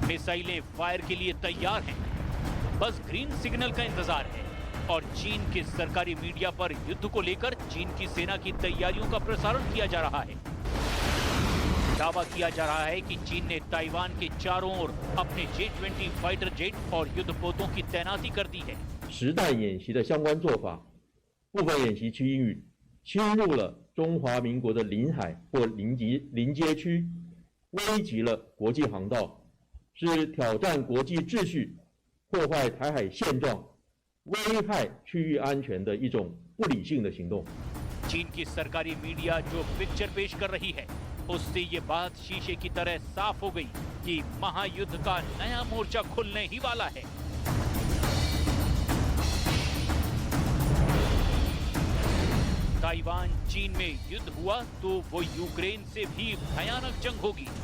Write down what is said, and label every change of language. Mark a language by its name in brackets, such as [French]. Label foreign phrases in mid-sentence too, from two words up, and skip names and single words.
[Hindi] मिसाइलें फायर के लिए तैयार हैं, बस [English] green signal [Hindi] का इंतजार है। और चीन के सरकारी मीडिया पर युद्ध को लेकर चीन की सेना की तैयारियों का प्रसारण किया जा रहा है। दावा किया जा रहा है कि चीन ने ताइवान के चारों ओर अपने J-20 [English] fighter jet [Hindi] और युद्धपोतों की तैनाती कर दी है। [Chinese] 实弹演习的相关做法，部分演习区域侵入了中华民国的领海或临街区，危及了国际航道，是挑战国际秩序、破坏台海现状、危害区域安全的一种不理性的行动。 [Hindi] चीन की सरकारी मीडिया जो पिक्चर पेश कर रही है, उससे ये बात शीशे की तरह साफ हो गई कि महायुद्ध का नया मोर्चा खुलने ही वाला है। ताइवान चीन में युद्ध हुआ तो वो यूक्रेन से भी भयानक जंग होगी।